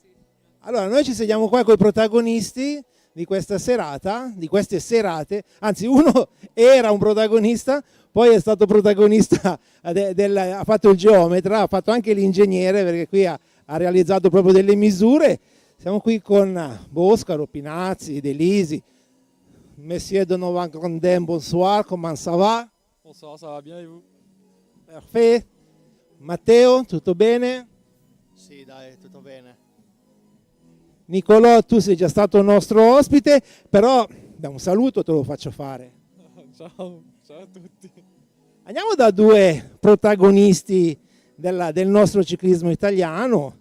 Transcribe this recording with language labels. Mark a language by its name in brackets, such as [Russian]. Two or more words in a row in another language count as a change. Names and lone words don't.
[Italian] Allora, noi ci sediamo qua con i protagonisti di questa serata, di queste serate, anzi uno era un protagonista, poi è stato protagonista, ha fatto il geometra, ha fatto anche l'ingegnere perché qui ha realizzato proprio delle misure. Siamo qui con Boscaro, Pinazzi, Delisi, [French] Monsieur Donovan Grandin, bonsoir, comment ça va? Bonsoir, ça va bien et vous? [Italian] Perfetto. Matteo, tutto bene? Sì, dai, tutto bene. Nicolò, tu sei già stato nostro ospite, però da un saluto te lo faccio fare. Ciao a tutti. Andiamo da 2 protagonisti del nostro ciclismo italiano.